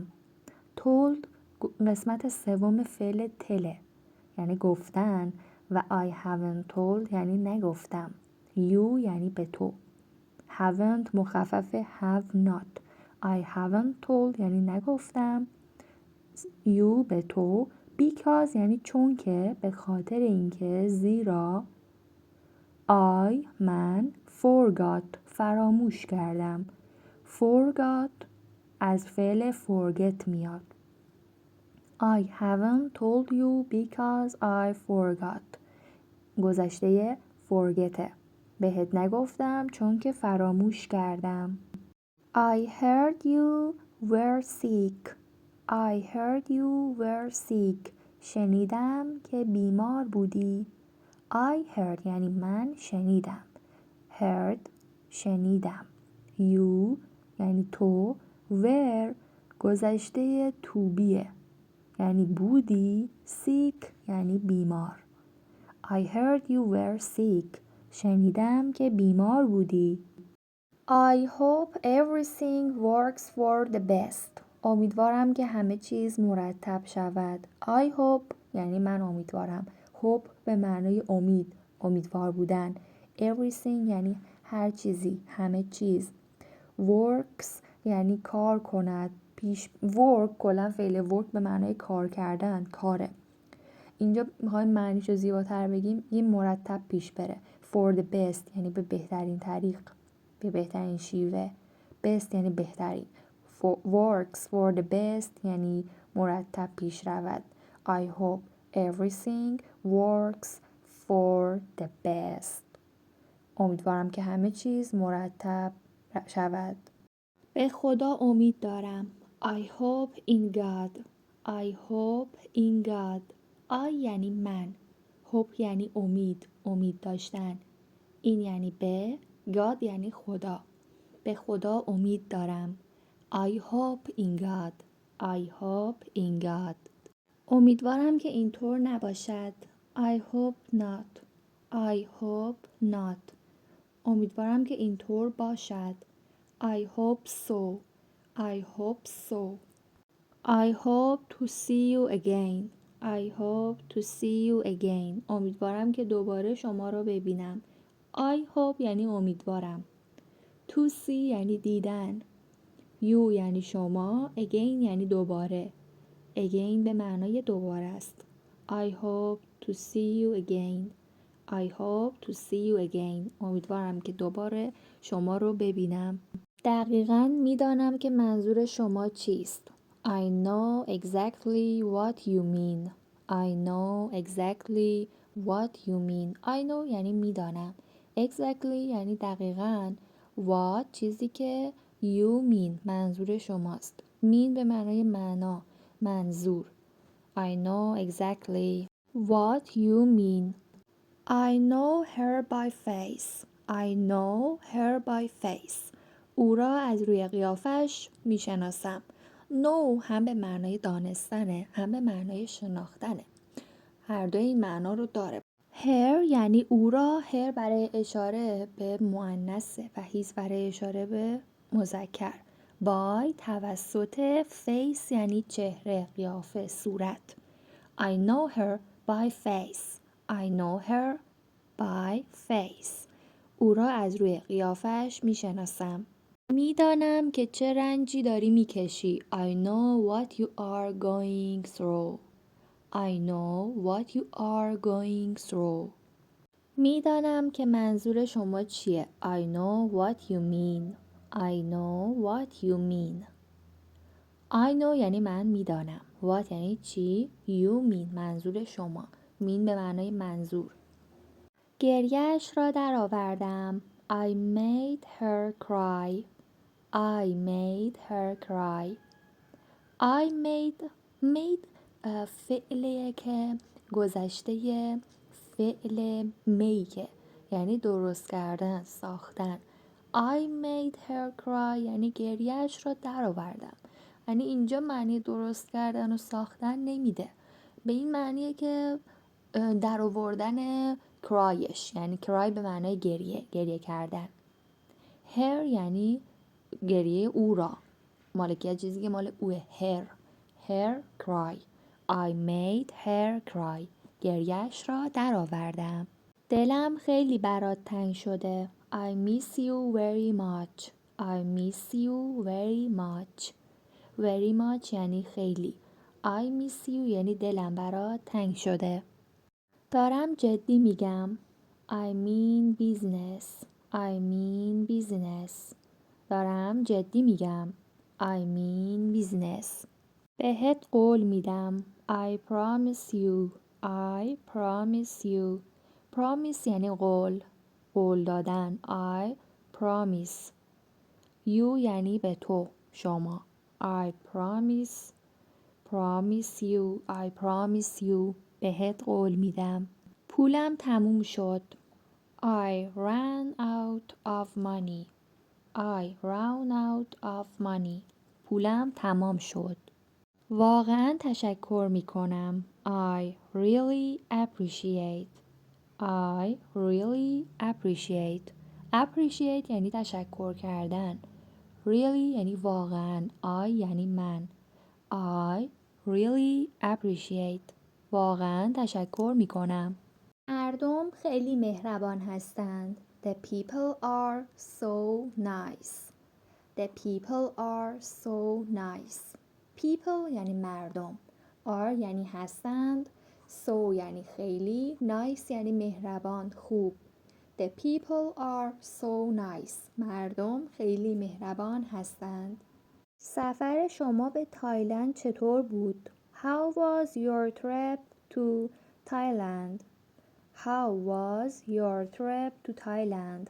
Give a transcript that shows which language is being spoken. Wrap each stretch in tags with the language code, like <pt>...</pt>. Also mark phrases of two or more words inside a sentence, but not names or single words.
<fa>Told قسمت سوم فعل تله یعنی گفتن و</fa> <en>I haven't told</en> <fa>یعنی نگفتم. You یعنی به تو.</fa> <en>Haven't مخفف have not. I haven't told</en> <fa>یعنی نگفتم. You به تو. Because یعنی چون که به خاطر اینکه زیرا I من forgot فراموش کردم. Forgot از فعل forget میاد.</fa> <en>I haven't told you because I forgot.</en> <fa>گذشته forget. بهت نگفتم چون که فراموش کردم.</fa> <en>I heard you were sick. I heard you were sick.</en> <fa>شنیدم که بیمار بودی.</fa> <en>I heard</en> <fa>یعنی من شنیدم. Heard شنیدم. You یعنی تو. Were گذشته</fa> <en>to be</en> <fa>یعنی بودی. Sick یعنی بیمار.</fa> <en>I heard you were sick.</en> <fa>شنیدم که بیمار بودی.</fa> <en>I hope everything works for the best.</en> <fa>امیدوارم که همه چیز مرتب شود.</fa> <en>I hope</en> <fa>یعنی من امیدوارم. Hope به معنای امید، امیدوار بودن. Everything یعنی هر چیزی، همه چیز. Works یعنی کار کند. work کلا فعل work به معنای کار کردن، کاره. اینجا میخوایم معنیشو زیباتر بگیم، یه مرتب پیش بره.</fa> <en>For the best</en> <fa>یعنی به بهترین طریق، به بهترین شیوه. Best یعنی بهترین.</fa> <en>Works for the best</en> <fa>یعنی مرتب پیش رود.</fa> <en>I hope everything works for the best.</en> <fa>امیدوارم که همه چیز مرتب شود. به خدا امید دارم.</fa> <en>I hope in God. I hope in God. I</en> <fa>یعنی من. hope یعنی امید، امید داشتن. این یعنی به. God یعنی خدا. به خدا امید دارم.</fa> <en>I hope in God. I hope in God.</en> <fa>امیدوارم که اینطور نباشد.</fa> <en>I hope not. I hope not. امیدوارم که اینطور باشد. I hope so. I hope so. I hope to see you again. I hope to see you again.</en> <fa>امیدوارم که دوباره شما رو ببینم.</fa> <en>I hope</en> <fa>یعنی امیدوارم.</fa> <en>To see</en> <fa>یعنی دیدن. You یعنی شما. Again یعنی دوباره. Again به معنای دوباره است.</fa> <en>I hope to see you again. I hope to see you again.</en> <fa>امیدوارم که دوباره شما رو ببینم. دقیقاً میدانم که منظور شما چیست.</fa> <en>I know exactly what you mean. I know exactly what you mean. I know</en> <fa>یعنی میدانم. Exactly یعنی دقیقاً. What چیزی که</fa> <en>you mean</en> <fa>منظور شماست. mean به معنای معنا، منظور.</fa> <en>I know exactly what you mean. I know her by face. I know her by face.</en> <fa>او را از روی قیافش میشناسم. know هم به معنای دانستنه، هم به معنای شناختنه. هر دوی این معنا رو داره. her یعنی او را. her برای اشاره به مؤنثه و his برای اشاره به مذکر. by توسط. face یعنی چهره، قیافه، صورت.</fa> <en>I know her by face. I know her by face.</en> <fa>او را از روی قیافش میشناسم. میدانم که چه رنجی داری میکشی.</fa> <en>I know what you are going through. I know what you are going through.</en> <fa>میدانم که منظور شما چیه.</fa> <en>I know what you mean. I know what you mean. I know</en> <fa>یعنی من میدانم. What یعنی چی.</fa> <en>You mean</en> <fa>منظور شما. mean به معنای منظور. گریه‌اش را درآوردم.</fa> <en>I made her cry. I made her cry. I made</en> <fa>فعلیه که گذشته فعل make یعنی درست کردن، ساختن.</fa> <en>I made her cry</en> <fa>یعنی گریه‌اش را درآوردم. یعنی اینجا معنی درست کردن و ساختن نمیده. به این معنیه که درآوردن کرایش، یعنی کرای به معنای گریه کردن. her یعنی گریه او را، مالکیت چیزی که مال اوه.</fa> <en>her cry. I made her cry.</en> <fa>گریهش را درآوردم. دلم خیلی برات تنگ شده.</fa> <en>I miss you very much. I miss you very much. very much</en> <fa>یعنی خیلی.</fa> <en>I miss you</en> <fa>یعنی دلم برات تنگ شده. دارم جدی میگم.</fa> <en>I mean business. I mean business.</en> <fa>دارم جدی میگم.</fa> <en>I mean business.</en> <fa>بهت قول میدم.</fa> <en>I promise you. I promise you.</en> <fa>promise یعنی قول. قول دادن.</fa> <en>I promise.</en> <fa>you یعنی به تو، شما.</fa> <en>I promise. promise you. I promise you.</en> <fa>بهت قول میدم. پولم تموم شد.</fa> <en>I ran out of money. I ran out of money.</en> <fa>پولم تمام شد. واقعا تشکر می کنم.</fa> <en>I really appreciate. I really appreciate.</en> <fa>appreciate یعنی تشکر کردن. really یعنی واقعا. I یعنی من.</fa> <en>I really appreciate.</en> <fa>واقعا تشکر می کنم. مردم خیلی مهربان هستند.</fa> <en>The people are so nice. The people are so nice.</en> <fa>People یعنی مردم. are یعنی هستند. so یعنی خیلی. nice یعنی مهربان، خوب.</fa> <en>The people are so nice.</en> <fa>مردم خیلی مهربان هستند. سفر شما به تایلند چطور بود؟</fa> <en>How was your trip to Thailand? How was your trip to Thailand?</en>